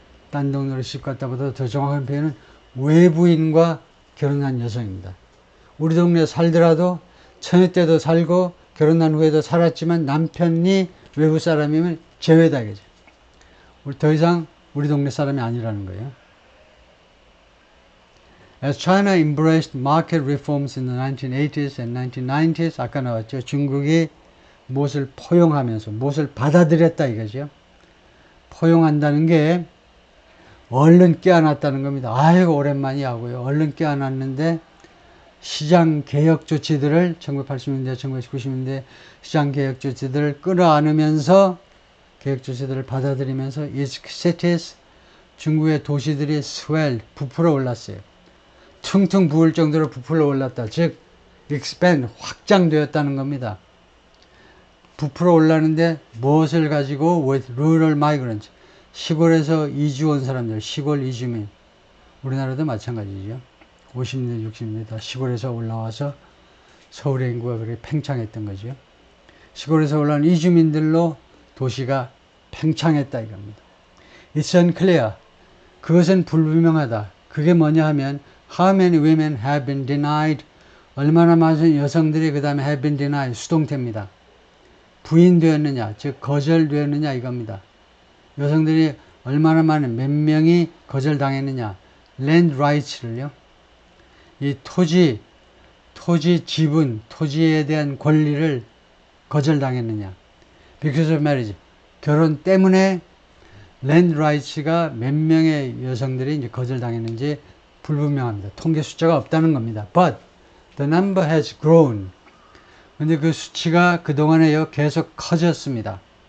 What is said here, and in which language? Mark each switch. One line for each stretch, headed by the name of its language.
Korean: 딴 동네로 시집갔다보다 더 정확한 표현은 외부인과 결혼한 여성입니다. 우리 동네에 살더라도 처녀 때도 살고 결혼한 후에도 살았지만 남편이 외부 사람이면 제외다 이거죠. 더 이상 우리 동네 사람이 아니라는 거예요.
English: As China embraced market reforms in the 1980s and 1990s,
Korean: 아까 나왔죠. 중국이 무엇을 포용하면서 무엇을 받아들였다 이거죠. 포용한다는 게 얼른 깨어났다는 겁니다. 아이고 오랜만이야 하고요. 얼른 깨어났는데 시장 개혁 조치들을 1980년대, 1990년대 시장 개혁 조치들을 끌어안으면서 개혁 조치들을 받아들이면서
English: its cities,
Korean: 중국의 도시들이 swell, 부풀어 올랐어요. 퉁퉁 부을 정도로 부풀어 올랐다. 즉 expand, 확장되었다는 겁니다. 부풀어 올랐는데 무엇을 가지고
English: with rural migrants,
Korean: 시골에서 이주 온 사람들, 시골 이주민. 우리나라도 마찬가지죠. 50년대, 60년대 다 시골에서 올라와서 서울의 인구가 그렇게 팽창했던 거죠. 시골에서 올라온 이주민들로 도시가 팽창했다 이겁니다.
English: It's unclear.
Korean: 그것은 불분명하다. 그게 뭐냐 하면
English: How many women have been denied?
Korean: 얼마나 많은 여성들이 그 다음에
English: have been denied,
Korean: 수동태입니다. 부인되었느냐, 즉 거절되었느냐 이겁니다. 여성들이 얼마나 많은, 몇 명이 거절당했느냐.
English: land rights를요.
Korean: 이 토지 지분, 토지에 대한 권리를 거절당했느냐.
English: Because of marriage.
Korean: 결혼 때문에 land rights가 몇 명의 여성들이 이제 거절당했는지 불분명합니다. 통계 숫자가 없다는 겁니다.
English: But the number has grown.
Korean: 근데 그 수치가 그동안에요 계속 커졌습니다.